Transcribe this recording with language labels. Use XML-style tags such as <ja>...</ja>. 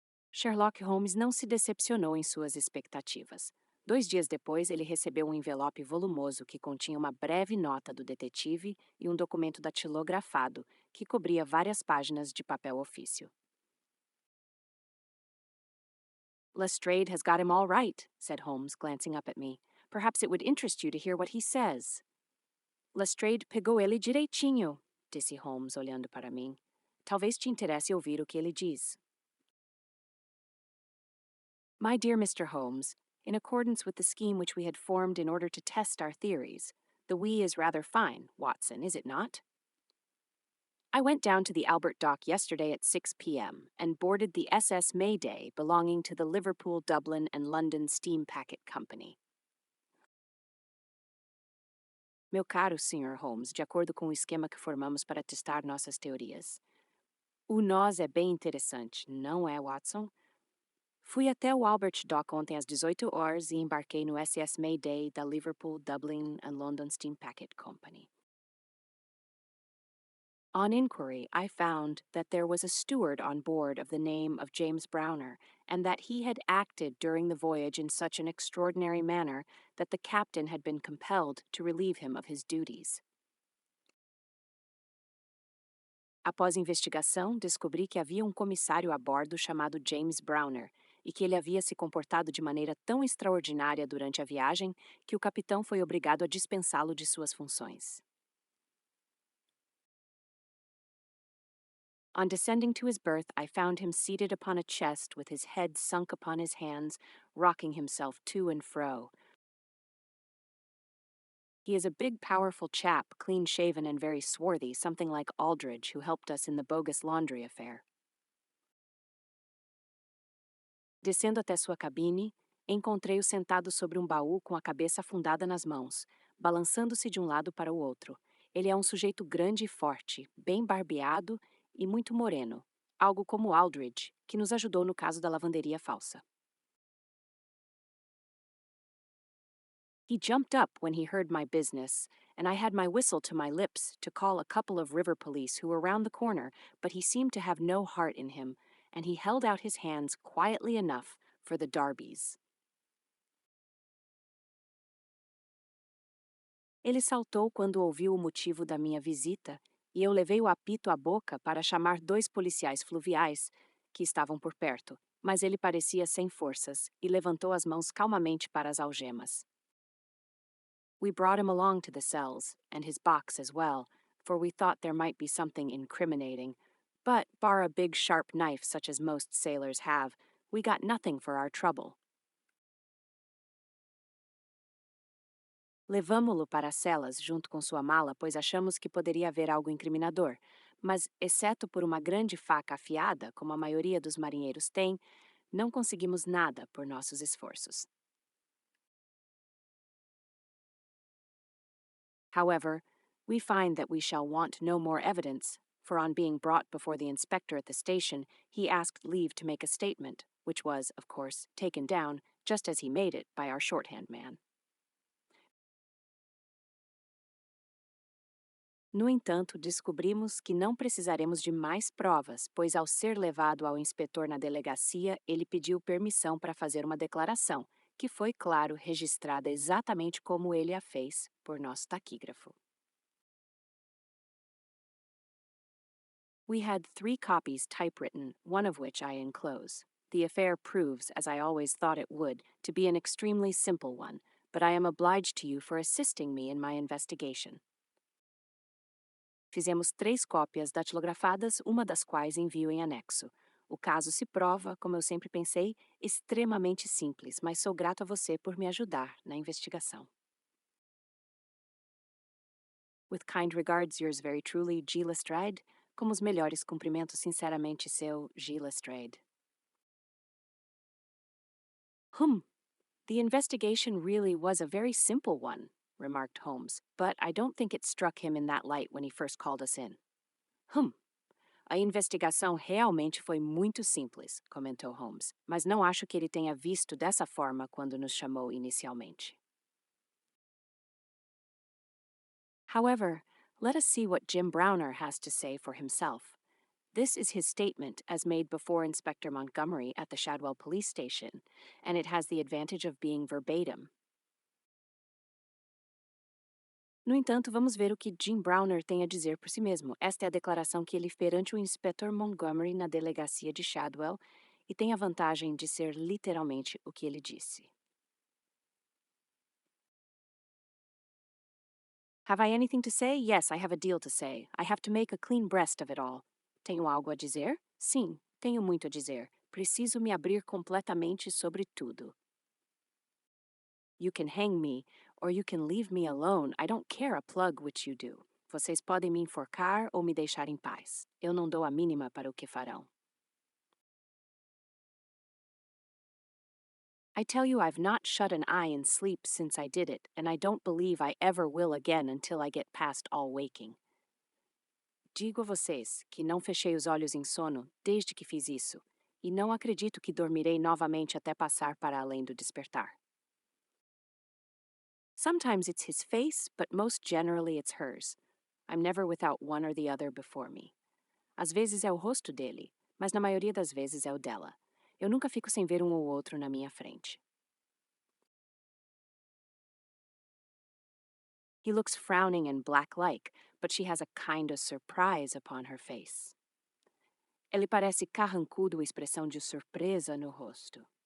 <pt>Sherlock Holmes não se decepcionou em suas expectativas. 2 dias depois, ele recebeu envelope volumoso que continha uma breve nota do detetive e documento datilografado que cobria várias páginas de papel ofício.</pt> <en>Lestrade has got him all right, said Holmes, glancing up at me. Perhaps it would interest you to hear what he says.</en> <pt>Lestrade pegou ele direitinho, disse Holmes, olhando para mim. Talvez te interesse ouvir o que ele diz.</pt> <en>My dear Mr. Holmes, in accordance with the scheme which we had formed in order to test our theories, the we is rather fine, Watson, is it not? I went down to the Albert Dock yesterday at 6 p.m. and boarded the SS Mayday belonging to the Liverpool, Dublin, and London Steam Packet Company.</en> <pt>Meu caro Sr. Holmes, de acordo com o esquema que formamos para testar nossas teorias. O nós é bem interessante, não é, Watson? Fui até o Albert Dock ontem às 18 horas e embarquei no SS Mayday da Liverpool, Dublin, and London Steam Packet Company.</pt> <en>On inquiry, I found that there was a steward on board of the name of James Browner, and that he had acted during the voyage in such an extraordinary manner that the captain had been compelled to relieve him of his duties.</en> <pt>Após investigação, descobri que havia um comissário a bordo chamado James Browner e que ele havia se comportado de maneira tão extraordinária durante a viagem que o capitão foi obrigado a dispensá-lo de suas funções.</pt> <en>On descending to his berth, I found him seated upon a chest with his head sunk upon his hands, rocking himself to and fro. He is a big, powerful chap, clean-shaven and very swarthy, something like Aldridge, who helped us in the bogus laundry affair.</en> <pt>Descendo até sua cabine, encontrei-o sentado sobre um baú com a cabeça afundada nas mãos, balançando-se de um lado para o outro. Ele é um sujeito grande e forte, bem barbeado e muito moreno, algo como Aldridge, que nos ajudou no caso da lavanderia falsa.</pt> <en>He jumped up when he heard my business, and I had my whistle to my lips to call a couple of river police who were round the corner, but he seemed to have no heart in him, and he held out his hands quietly enough for the Darbys.</en> <pt>Ele saltou quando ouviu o motivo da minha visita, e eu levei o apito à boca para chamar 2 policiais fluviais que estavam por perto, mas ele parecia sem forças e levantou as mãos calmamente para as algemas.</pt> <en>We brought him along to the cells, and his box as well, for we thought there might be something incriminating, but bar a big sharp knife such as most sailors have, we got nothing for our trouble.</en> <pt>Levamo-lo para as celas junto com sua mala, pois achamos que poderia haver algo incriminador, mas, exceto por uma grande faca afiada, como a maioria dos marinheiros tem, não conseguimos nada por nossos esforços.</pt> <en>However, we find that we shall want no more evidence, for on being brought before the inspector at the station, he asked leave to make a statement, which was, of course, taken down, just as he made it, by our shorthand man.</en> <pt>No entanto, descobrimos que não precisaremos de mais provas, pois ao ser levado ao inspetor na delegacia, ele pediu permissão para fazer uma declaração, que foi, claro, registrada exatamente como ele a fez por nosso taquígrafo.</pt> <en>We had 3 copies typewritten, one of which I enclose. The affair proves, as I always thought it would, to be an extremely simple one, but I am obliged to you for assisting me in my investigation.</en> <pt>Fizemos 3 cópias datilografadas, uma das quais envio em anexo. O caso se prova, como eu sempre pensei, extremamente simples, mas sou grato a você por me ajudar na investigação.</pt> <en>With kind regards, yours very truly, G. Lestrade.</en> <pt>Com os melhores cumprimentos, sinceramente, seu G. Lestrade.</pt> <en>The investigation really was a very simple one, remarked Holmes, but I don't think it struck him in that light when he first called us in.</en> <pt>A investigação realmente foi muito simples, comentou Holmes, mas não acho que ele tenha visto dessa forma quando nos chamou inicialmente.</pt> <en>However, let us see what Jim Browner has to say for himself. This is his statement as made before Inspector Montgomery at the Shadwell Police Station, and it has the advantage of being verbatim.</en> <pt>No entanto, vamos ver o que Jim Browner tem a dizer por si mesmo. Esta é a declaração que ele fez perante o Inspetor Montgomery na delegacia de Shadwell e tem a vantagem de ser literalmente o que ele disse.</pt> <en>Have I anything to say? Yes, I have a deal to say. I have to make a clean breast of it all.</en> <pt>Tenho algo a dizer? Sim, tenho muito a dizer. Preciso me abrir completamente sobre tudo.</pt> <en>You can hang me, or you can leave me alone. I don't care a plug which you do.</en> <pt>Vocês podem me enforcar ou me deixar em paz. Eu não dou a mínima para o que farão.</pt> <en>I tell you, I've not shut an eye in sleep since I did it, and I don't believe I ever will again until I get past all waking.</en> <pt>Digo a vocês que não fechei os olhos em sono desde que fiz isso, e não acredito que dormirei novamente até passar para além do despertar.</pt> <en>Sometimes it's his face, but most generally it's hers. I'm never without one or the other before me.</en> <pt>Às vezes é o rosto dele, mas na maioria das vezes é o dela. Eu nunca fico sem ver um ou outro na minha frente.</pt> <en>He looks frowning and black-like, but she has a kind of surprise upon her face.</en> <pt>Ele parece carrancudo, expressão de surpresa no rosto.</pt>